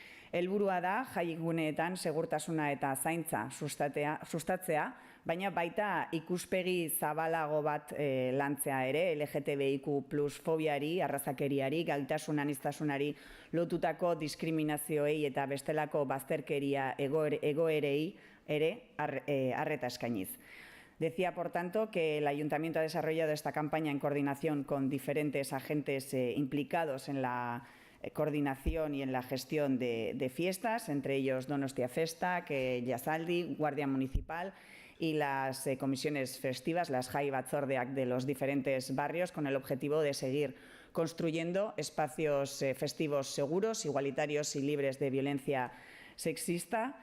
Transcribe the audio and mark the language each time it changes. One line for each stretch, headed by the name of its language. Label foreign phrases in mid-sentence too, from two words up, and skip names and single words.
Basque: Helburua da jaiguneetan segurtasuna eta zaintza sustatzea, baina baita ikuspegi zabalago bat lantzea ere, LGTBIQ+ fobiari, arrazakeriari, gaitasun aniztasunari lotutako diskriminazioei eta bestelako bazterkeria egoerei ere arreta eskainiz.
Spanish: Decía, por tanto, que el Ayuntamiento ha desarrollado esta campaña en coordinación con diferentes agentes implicados en la coordinación y en la gestión de fiestas, entre ellos Donostia Festa, Yasaldi, Guardia Municipal y las comisiones festivas, las
Basque: Jai Batzordeak
Spanish: de los diferentes barrios, con el objetivo de seguir construyendo espacios festivos seguros, igualitarios y libres de violencia sexista.